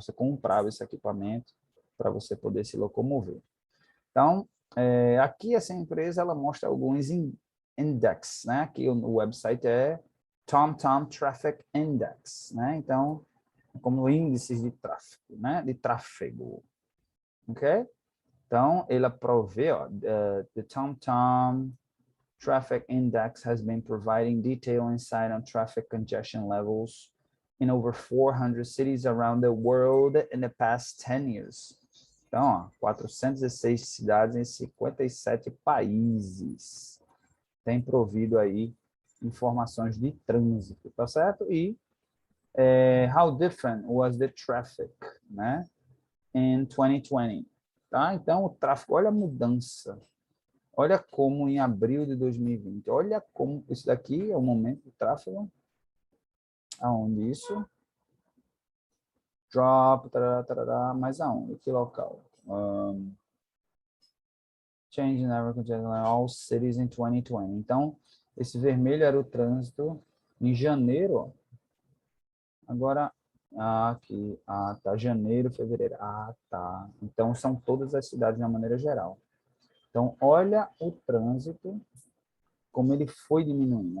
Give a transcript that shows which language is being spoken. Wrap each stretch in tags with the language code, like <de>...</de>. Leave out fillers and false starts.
<pt>Você comprava esse equipamento para você poder se locomover. Então, aqui essa empresa ela mostra alguns index, né? Aqui o website é TomTom Traffic Index, né? Então, como índices de tráfego, né? De tráfego, ok? Então, ele provê, ó,</pt> <en>the TomTom Traffic Index has been providing detailed insight on traffic congestion levels in over 400 cities around the world in the past 10 years.</en> <pt>Então, ó, 406 cidades em 57 países tem provido aí informações de trânsito, tá certo?</pt> <en>E how different was the traffic, né? In 2020, tá?</en> <pt>Então, o tráfego, olha a mudança. Olha como em abril de 2020, olha como isso daqui é o momento do tráfego, aonde isso? Drop, tarará, tarará, mas aonde? Que local?</pt> <en>Change in average congestion in all cities in 2020.</en> <pt>Então, esse vermelho era o trânsito em janeiro, ó. Agora, aqui, tá, janeiro, fevereiro, tá. Então, são todas as cidades de uma maneira geral. Então, olha o trânsito, como ele foi diminuindo.</pt>